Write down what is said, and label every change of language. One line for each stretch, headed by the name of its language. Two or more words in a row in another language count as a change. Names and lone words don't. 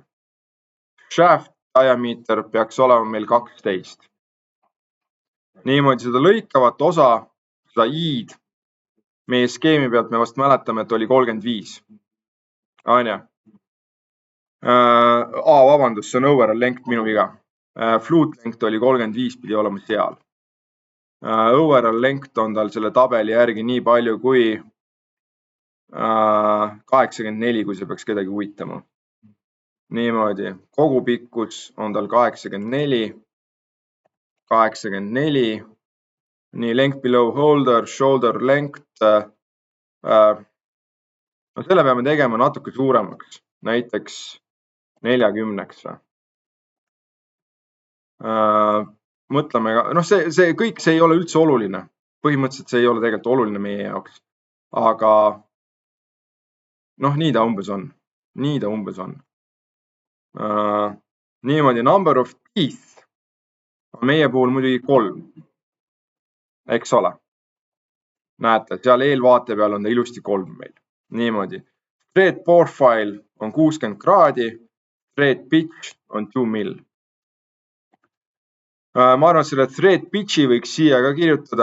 Estonian: Shaft diameter peaks olema meil 12. Niimoodi seda lõikavat osa, seda i-d, meie skeemi pealt me vast mäletame, et oli 35. Anja. Vabandust, see on
English: overall length
Estonian: minu viga.
English: Flute length
Estonian: oli 35, pidi olema seal.
English: Overall length
Estonian: on tal selle tabeli järgi nii palju kui 84, kui see peaks kedagi huvitama. Niimoodi. Kogu pikkus on tal 84. Nii,
English: length below holder, shoulder length.
Estonian: No selle peame tegema natuke suuremaks. Näiteks 40. Mõtleme, see kõik see ei ole üldse oluline. Põhimõtteliselt see ei ole tegelikult oluline meie jaoks. Aga nii ta umbes on. Niimoodi
English: number of teeth
Estonian: on meie puhul muidugi 3. Eks ole. Näete, seal eelvaate peal on ta ilusti 3 meil. Niimoodi.
English: Thread profile
Estonian: on 60 kraadi.
English: Thread pitch
Estonian: on 2 mil. Ma arvan, et selle
English: thread pitchi
Estonian: võiks siia ka kirjutada.